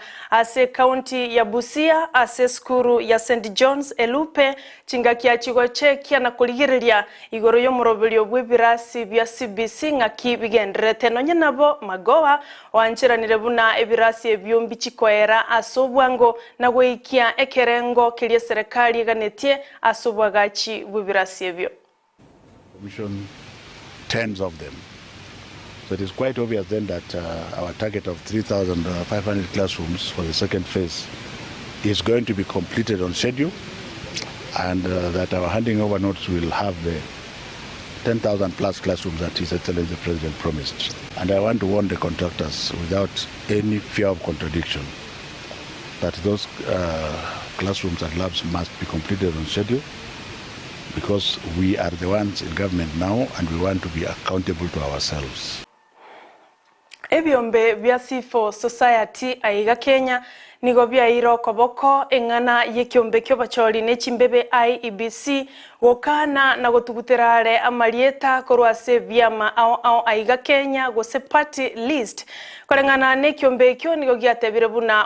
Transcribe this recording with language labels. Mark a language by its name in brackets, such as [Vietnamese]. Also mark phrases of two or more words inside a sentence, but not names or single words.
[Gusii] ase county ya Busia ase skuru ya St John's Elupe chingakia chigoche kia na kuligireria igoro yo murobelio bw'ebirasi bya CBC ngaki bigendrete nonye nabo Magoha wanchiranire buna ebirasi ebyombi chikoera asobwango na gwikia ekerengo kilie serikali ganetie asobwagachi bw'ebirasi ebyo. [English] Commission tens of them. So it is quite obvious then that our target of 3,500 classrooms for the second phase is going to be completed on schedule, and that our handing over notes will have the 10,000 plus classrooms that His Excellency the President promised. And I want to warn the contractors without any fear of contradiction that those classrooms and labs must be completed on schedule, because we are the ones in government now and we want to be accountable to ourselves. [Gusii] Ebyombe bya [English] Civil Society [Gusii] aiga Kenya nigo byairo koboko engana yekyombe kyo bacholi nechimbebe IEBC gokana na gotuguterare amalieta korwase byama ao aiga Kenya gose [English] party list [Gusii] kolengana nekyombe kyo nigo gyatebire buna